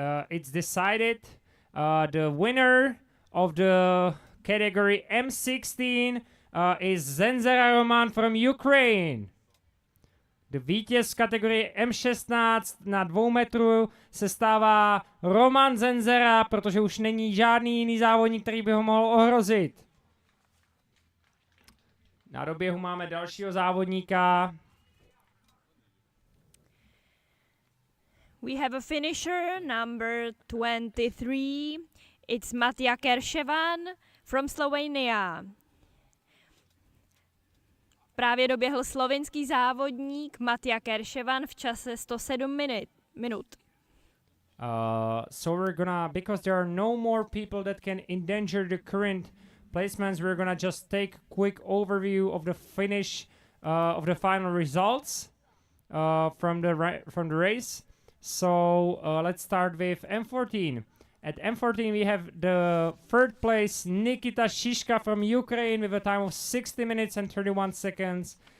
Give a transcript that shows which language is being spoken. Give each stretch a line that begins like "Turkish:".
English: It's decided. The winner of the category M16 is Zenzera Roman from Ukraine.
Czech: The vítěz kategorie M16 na 2 metrů se stává Roman Zenzera, protože už není žádný jiný závodník, který by ho mohl ohrozit. Na doběhu máme dalšího závodníka.
English: We have a finisher, number 23. It's Matija Kerševan from Slovenia.
Czech: Právě doběhl slovinský závodník Matija Kerševan v čase 107 minut.
English: So we're gonna, because there are no more people that can endanger the current placements, we're gonna just take a quick overview of the finish, of the final results from the race. So let's start with M14. At M14 we have the third place Nikita Shishka from Ukraine with a time of 60 minutes and 31 seconds.